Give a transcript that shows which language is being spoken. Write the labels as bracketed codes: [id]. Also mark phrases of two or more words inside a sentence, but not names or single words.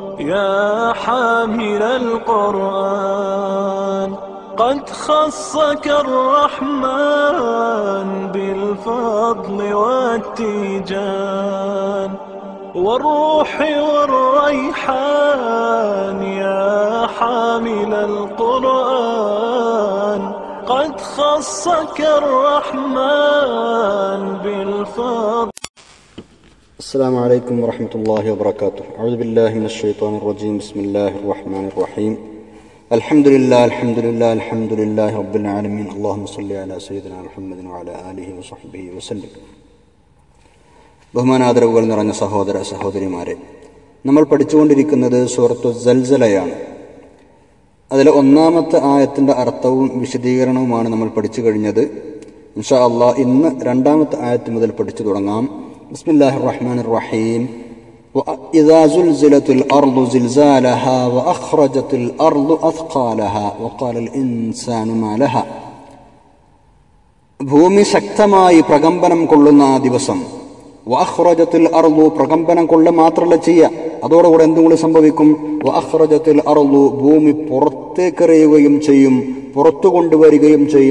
[ar] يا حامل القرآن قد خصك الرحمن بالفضل والتيجان والروح والريحان يا حامل القرآن قد خصك الرحمن بالفضل. السلام عليكم ورحمة الله وبركاته. أعوذ بالله من الشيطان الرجيم. بسم الله الرحمن الرحيم. الحمد لله رب العالمين. اللهم صل على سيدنا محمد وعلى آله وصحبه وسلم. [ml] ബഹുമാനാദരവുകൾ നിറഞ്ഞ സഹോദര സഹോദരിമാരെ, നമ്മൾ പഠിച്ചുകൊണ്ടിരിക്കുന്നത് സൂറത്തു സൽസലയാണ്. അതിലെ ഒന്നാമത്തെ ആയത്തിൻ്റെ അർത്ഥവും വിശദീകരണവുമാണ് നമ്മൾ പഠിച്ചു കഴിഞ്ഞത്. [ar] إن شاء الله [ml] ഇന്ന് രണ്ടാമത്തെ ആയത്ത് മുതൽ പഠിച്ചു തുടങ്ങാം. [ar] بسم الله الرحمن الرحيم. وإذا زلزلت الأرض زلزالها وأخرجت الأرض أثقالها وقال الإنسان ما لها. [ml] ഭൂമി ശക്തമായി പ്രകമ്പനം കൊള്ളുന്ന ആ ദിവസം. [ar] وأخرجت الأرض, [ml] പ്രകമ്പനം കൊള്ളുക മാത്രമല്ല ചെയ്യുക, അതോടുകൂടെ എന്തുകൂടി സംഭവിക്കും? [ar] وأخرجت الأرض, [ml] ഭൂമി പുറത്തേക്കെറിയുകയും ചെയ്യും, പുറത്തു കൊണ്ടുവരികയും ചെയ്യും.